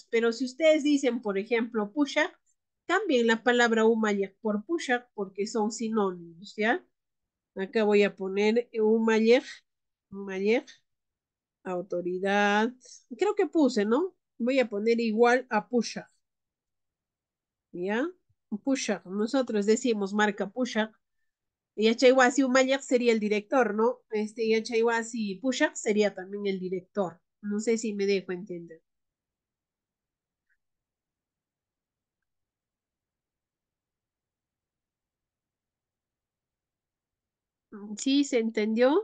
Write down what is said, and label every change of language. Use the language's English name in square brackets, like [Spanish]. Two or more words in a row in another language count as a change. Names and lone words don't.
[Spanish] Pero si ustedes dicen, por ejemplo, Pushak, cambien la palabra Umayek por Pushak porque son sinónimos, ¿ya? Acá voy a poner Umayek, Umayek, autoridad. Creo que puse, ¿no? Voy a poner igual a Pushak, ¿ya? Pushak. Nosotros decimos [Quechua] marca Pushak. Yachayhuasi Umayak [Spanish] sería el director, ¿no? [Quechua] Yachayhuasi Pushak [Spanish] sería también el director. No sé si me dejo entender. ¿Sí se entendió?